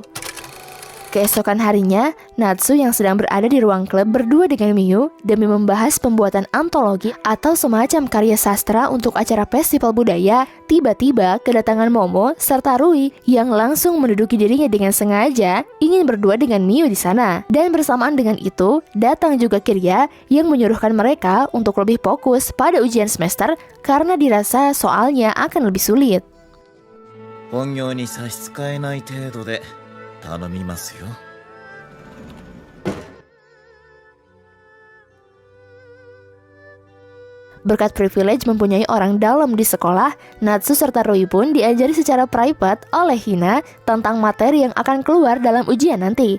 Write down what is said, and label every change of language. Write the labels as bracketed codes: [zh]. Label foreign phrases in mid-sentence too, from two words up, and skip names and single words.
[id] Keesokan harinya, Natsu yang sedang berada di ruang klub berdua dengan Miyu demi membahas pembuatan antologi atau semacam karya sastra untuk acara festival budaya, tiba-tiba kedatangan Momo serta Rui yang langsung menduduki dirinya dengan sengaja ingin berdua dengan Miyu di sana. Dan bersamaan dengan itu, datang juga Kirya yang menyuruhkan mereka untuk lebih fokus pada ujian semester karena dirasa soalnya akan lebih sulit. [ja] 本業に差し支えない程度で頼みますよ。 [id] Berkat privilege mempunyai orang dalam di sekolah, Natsu serta Rui pun diajari secara private oleh Hina tentang materi yang akan keluar dalam ujian nanti.